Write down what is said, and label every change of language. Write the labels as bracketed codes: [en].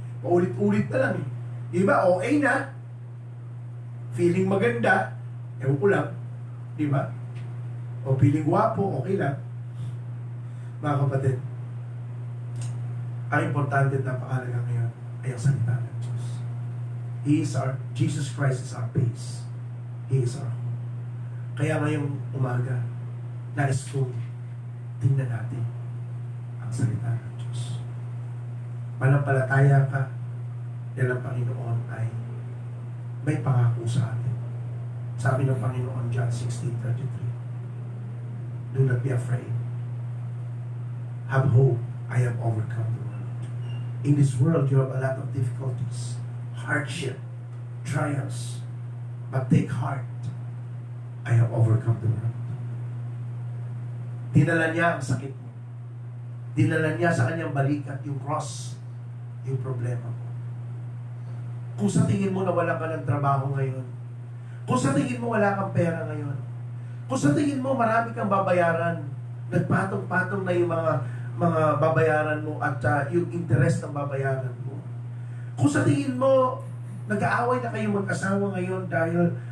[tl] Paulit-ulit na lang eh. Yung iba, okay na. Feeling maganda, ewan ko lang. Di ba? O feeling gwapo, okay lang. Mga kapatid, ang importante at napakalaga ngayon ay ang salita ng Diyos. [en] Jesus Christ is our base. He is our home. [tl] Kaya ngayong umaga, nais kong tingnan natin ang salita ng Diyos. Manampalataya ka dahil ang Panginoon ay may pangako sa atin. Sabi ng Panginoon, [en] John 16:33, do not be afraid. Have hope. I have overcome the world. In this world, you have a lot of difficulties, hardship, trials. But take heart. I have overcome the world. [tl] Dinala niya ang sakit mo. Dinala niya sa kanyang balikat yung cross, yung problema mo. Kung sa tingin mo na wala ka ng trabaho ngayon, kung sa tingin mo wala kang pera ngayon, kung sa tingin mo marami kang babayaran, nagpatong-patong na yung mga babayaran mo at yung interest ng babayaran mo. Kung sa tingin mo, nag-aaway na kayong mag-asawa ngayon dahil